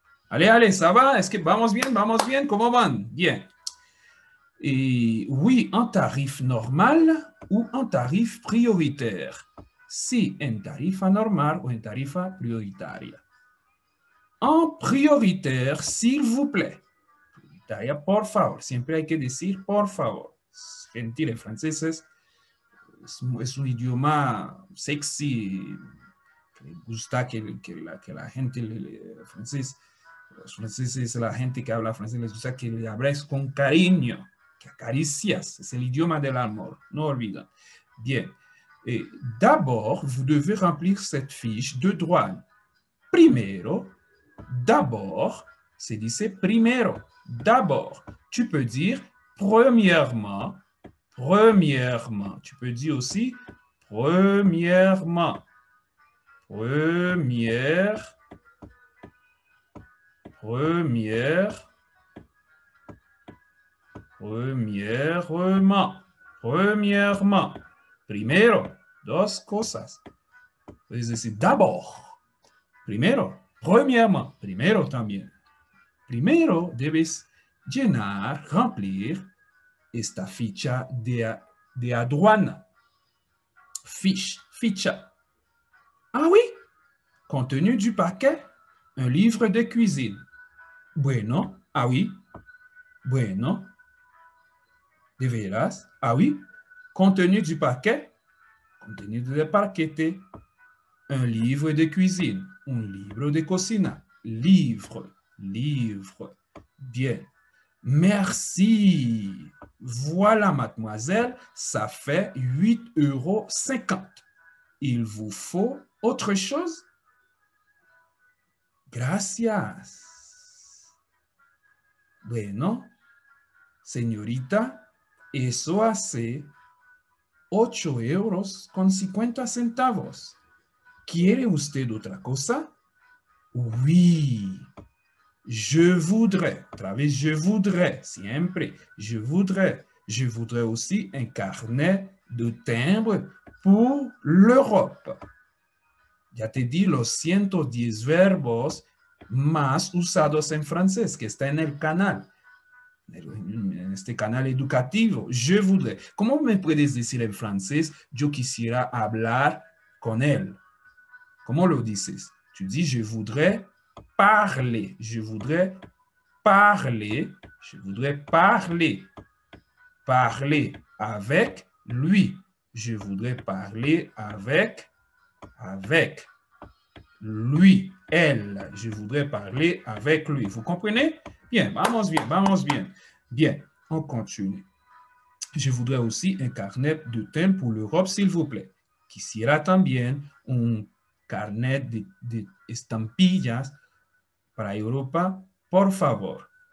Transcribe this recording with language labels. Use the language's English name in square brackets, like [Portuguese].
[French] Allez, allez, ça va? Est-ce que [Spanish] vamos bien? Vamos bien? [French] Comment van? Bien. Et oui, en tarif normal ou en tarif prioritaire. [Spanish] Sí, en tarifa normal o en tarifa prioritaria. [French] En prioritaire, s'il vous plaît. [Spanish] Prioritaria, por favor. Siempre hay que decir por favor. Gentil en francés es un idioma sexy le gusta que la gente, los franceses, la gente que habla francés, les gusta que le hables con cariño, que acaricias, es el idioma del amor, no olviden. [French] Bien, d'abord, vous devez remplir cette fiche de douane. Primero, d'abord, c'est dit c'est primero, d'abord. Tu peux dire premièrement, premièrement. Tu peux dire aussi premièrement. Première, première, premièrement, premièrement. [Spanish] Primero, dos cosas. Puedes decir d'abord. Primero, premièrement, primero también. Primero debes llenar, remplir esta ficha de aduana. Ficha. [French] Ah oui, contenu du paquet, un livre de cuisine. [Spanish] Bueno, ah oui. Bueno. De veras, ah oui. [French] Contenu du paquet, contenu de paquete, un livre de cuisine, [Spanish] un libro de cocina. [French] Livre. Bien. Merci. Voilà, mademoiselle, ça fait 8,50 €. Il vous faut autre chose? [Spanish] Gracias. Bueno, señorita, eso hace 8,50 €. ¿Quiere usted otra cosa? Oui. [French] Je voudrais, [Spanish] otra vez, [French] je voudrais, [Spanish] siempre, [French] je voudrais aussi un carnet de timbre pour l'Europe. [Spanish] Ya te di los 110 verbos más usados en francés, que está en el canal, en este canal educativo. [French] Je voudrais. [Spanish] ¿Cómo me puedes decir en francés, yo quisiera hablar con él? ¿Cómo lo dices? [French] Tu dis, je voudrais parler. Je voudrais parler. Je voudrais parler. Parler avec lui. Je voudrais parler avec lui. Elle. Je voudrais parler avec lui. Vous comprenez? Bien, [Spanish] vamos bien. [French] Bien, on continue. Je voudrais aussi un carnet de thème pour l'Europe, s'il vous plaît. [Spanish] Quisiera también un carnet de estampillas para Europa, por favor.